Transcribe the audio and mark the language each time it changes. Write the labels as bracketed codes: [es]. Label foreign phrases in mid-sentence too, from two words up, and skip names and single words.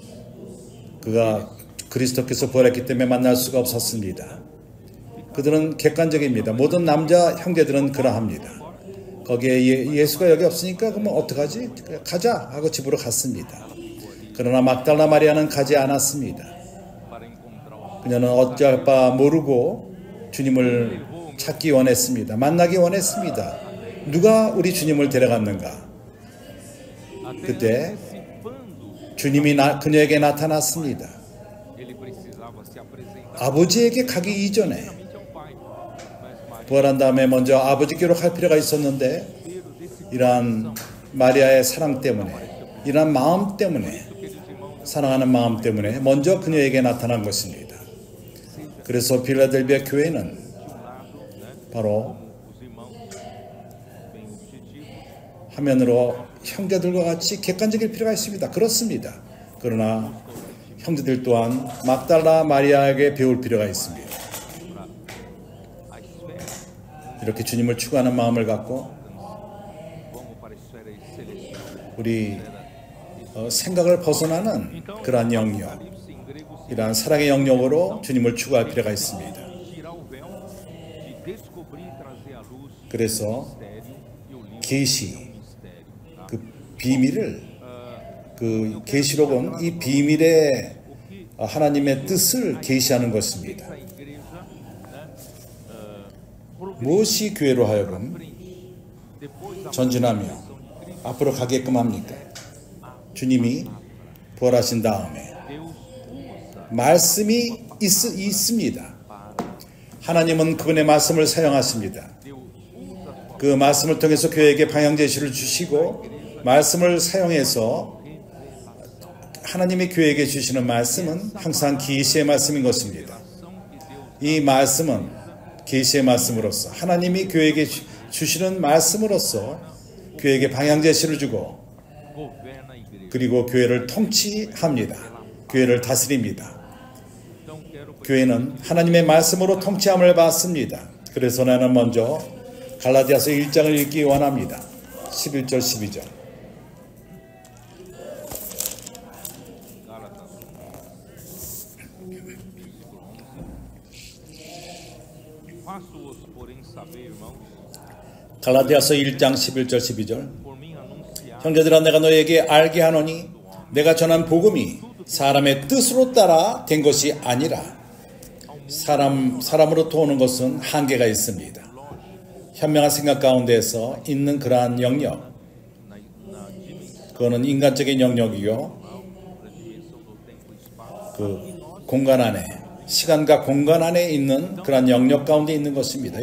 [ko] 그가 그리스도께서 부활했기 때문에 만날 수가 없었습니다. 그들은 객관적입니다. 모든 남자 형제들은 그러합니다. 거기에 예수가 여기 없으니까 그러면 어떡하지? 가자 하고 집으로 갔습니다. 그러나 막달라 마리아는 가지 않았습니다. [pt] para encontrar o [ko] 그녀는 어찌할 바 모르고 주님을 찾기 원했습니다. 만나기 원했습니다. 누가 우리 주님을 데려갔는가? 그때 [pt] antecipando, [ko] 주님이 그녀에게 나타났습니다. [pt] ele precisava se apresentar [ko] 아버지에게 가기 이전에 [pt] somente ao Pai. Mas Maria, [ko] 부활한 다음에 먼저 아버지께로 갈 필요가 있었는데 이러한 마리아의 사랑 때문에 이러한 마음 때문에 사랑하는 마음 때문에 먼저 그녀에게 나타난 것입니다. 그래서 필라델비아 교회는 바로 [pt] os irmãos, bem objetivo, [ko] 화면으로 형제들과 같이 객관적일 필요가 있습니다. 그렇습니다. 그러나 형제들 또한 막달라 마리아에게 배울 필요가 있습니다. [pt] a esfera, [ko] 이렇게 주님을 추구하는 마음을 갖고 [pt] vamos para a esfera celestial. [ko] 우리 생각을 벗어나는 그러한 영역, [pt] Apocalipse em grego [ko] 이러한 사랑의 영역으로 주님을 추구할 필요가 있습니다. [pt] tirar o véu, de descobrir e trazer à luz o [ko] 그래서 [pt] mistério e o livro [ko] 계시, [pt] é um mistério. Tá? [ko] 그 비밀을, 그 계시록은 이 비밀의 하나님의 뜻을 계시하는 것입니다. [pt] A igreja, né, [ko] 무엇이 교회로 하여금 [pt] depois da [ko] 전진하며 앞으로 가게끔 합니까? 주님이 부활하신 다음에 [pt] Deus usa [ko] 말씀이 있습니다. 하나님은 그분의 말씀을 사용하십니다. [pt] Deus usa [ko] 그 말씀을 통해서 교회에게 방향 제시를 주시고 말씀을 사용해서 하나님의 교회에게 주시는 말씀은 항상 계시의 말씀인 것입니다. 이 말씀은 계시의 말씀으로서 하나님이 교회에게 주시는 말씀으로서 교회에게 방향 제시를 주고 [pt] governa a igreja. [ko] 그리고 교회를 통치합니다. 교회를 다스립니다. [pt] Então quero [ko] 교회는 하나님의 말씀으로 통치함을 받습니다. 그래서 나는 먼저 갈라디아서 1장을 읽기 원합니다. 11절 12절. [pt] Gálatas 1, faço-os, porém, saber, irmãos, [ko] 갈라디아서 1장 11절 12절. [pt] por mim anunciar [ko] 형제들아 내가 너에게 알게 하노니 내가 전한 복음이 사람의 뜻으로 따라 된 것이 아니라 사람으로부터 오는 것은 한계가 있습니다. 현명한 생각 가운데에서 있는 그러한 영역, 그거는 인간적인 영역이요, 그 공간 안에, 시간과 공간 안에 있는 그러한 영역 가운데 있는 것입니다.